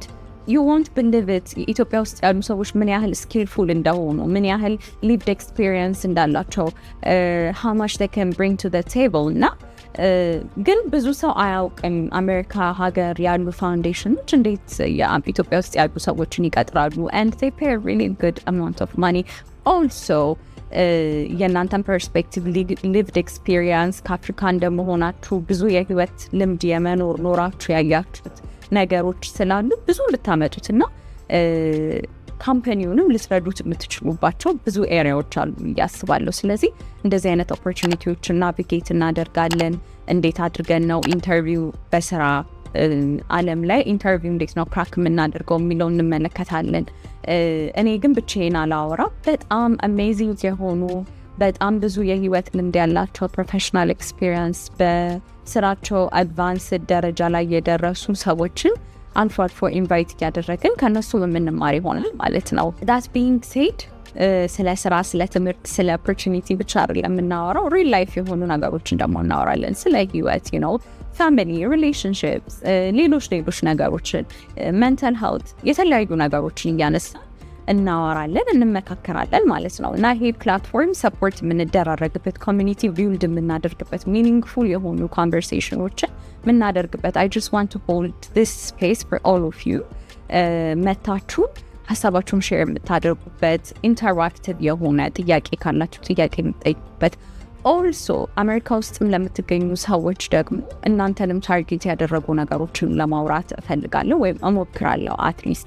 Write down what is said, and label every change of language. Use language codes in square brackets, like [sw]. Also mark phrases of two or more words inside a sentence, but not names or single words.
[en] you won't believe it [am] ኢትዮጵያ ውስጥ ያሉ ሰዎች ምን ያህል skillful እንደሆኑ ምን ያህል [en] lived experience [am] እንዳላቸው [en] how much they can bring to the table [am] እና ግን ብዙ ሰው አያውቅም አሜሪካ ሀገር ያሉ ፋውንዴሽኖች እንዴት ኢትዮጵያ ውስጥ ያሉ ሰዎችን ይቀጥራሉ [en] and they pay a really good amount of money also [am] የእናንተን ፐርስፔክቲቭ [en] lived experience [am] ከአፍሪካ እንደመሆናችሁ ብዙ የህይወት ልምድ የመኖር ኖራችሁ ያያችሁት ነገሮች ስላሉ ብዙ ልታመጡትና ካምፓኒውንም ልትረዱት የምትችሉባቸው ብዙ ኤሪያዎች አሉ ያስባለሁ ስለዚህ እንደዚህ አይነት ኦፖርቹኒቲዎችን ናቪጌት እናደርጋለን እንዴት አድርገን ነው ኢንተርቪው በስራ ዓለም ላይ ኢንተርቪው እንዴት ነው ክራክ የምናደርገው የሚለውን እንመለከታለን እኔ ግን ብቻዬን አላወራ በጣም አሜዚንግ የሆኑ በጣም ብዙ የህይወት ልምድ ያላቸው [en] professional experience [am] በስራቸው አድቫንስድ ደረጃ ላይ የደረሱ ሰዎችን አልፎ አልፎ ኢንቫይት እያደረግን ከነሱ የምንማር ይሆናል ማለት ነው [en] that being said [am] ስለ ስራ ስለ ትምህርት ስለ ኦፖርቹኒቲ ብቻ አይደለም የምናወራው [en] real life [am] የሆኑ ነገሮችን ደግሞ እናወራለን ስለ ህይወት [en] you know family relationships [am] ሌሎች ነገሮችን [en] mental health [am] የተለያዩ ነገሮችን እያነሳን እናወራለን እንመካከራለን ማለት ነው እና ይሄ ፕላትፎርም ሰፖርት የምንደራረግበት [en] community build [am] የምናደርግበት ሚኒንግፉል የሆኑ ኮንቨርሴሽኖችን የምናደርግበት [en] I just want to hold this space for all of you [am] መታችሁ ሀሳባችሁን ሼር የምታደርጉበት ኢንተራክቲቭ የሆነ ጥያቄ ካላችሁ ጥያቄ የምትጠይቁበት ኦልሶ አሜሪካ ውስጥም ለምትገኙ ሰዎች ደግሞ እናንተንም ታርጌት ያደረጉ ነገሮችን ለማውራት እፈልጋለሁ ወይም እሞክራለሁ አትሊስት